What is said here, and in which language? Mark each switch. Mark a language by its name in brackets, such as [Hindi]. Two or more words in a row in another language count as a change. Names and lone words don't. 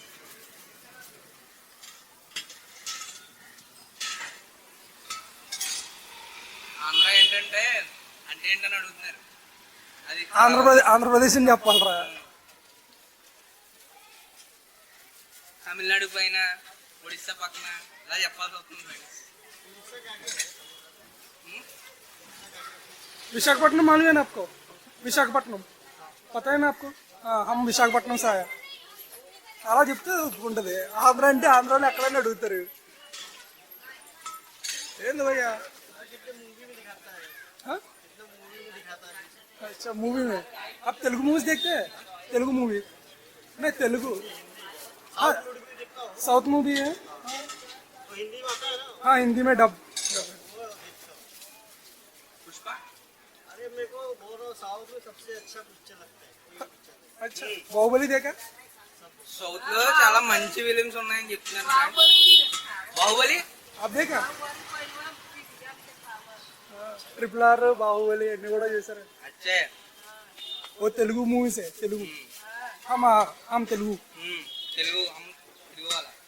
[Telugu] ఆంధ్ర ఏంటంటే అంటే ఏంటని అడుగుతున్నారు. అది ఆంధ్రప్రదేశ్ అని చెప్పాలరా. తమిళనాడు పైన ఒడిస్సా పక్కన ఇలా చెప్పాల్సి వస్తుంది ఫ్రెండ్స్. [Hindi] विशाखापट्टनम मालूम है ना आपको? विशाखापट्टनम पता है ना आपको? हाँ, हम विशाखापट्टनम से आया. [Telugu] అలా చెప్తే ఒప్పుకుంటుంది. ఆంధ్ర అంటే ఆంధ్రాలో ఎక్కడైనా అడుగుతారు. ఏంది భయ్యా? [Hindi] अच्छा मूवी में आप तेलुगु मूवीज देखते हैं? तेलुगु मूवी नहीं, तेलुगु साउथ मूवी है. हाँ हिंदी में डब. पुष्पा. अरे मेरे को बोलो साउथ में सबसे अच्छा पिक्चर लगता है. अच्छा बाहुबली देखा? [Telugu] సౌత్ లో చాలా మంచి ఫిలిమ్స్ ఉన్నాయని చెప్తున్నారు. బాహుబలి [Hindi] आप देखा? [Telugu] RRR बाहुबली అన్ని కూడా చేశారు. [Hindi] అచ్చే वो तेलुगु मूवीज है. तेलुगु हम तेलुगु [Telugu] తెలుగు తెలుగు వాళ్ళ.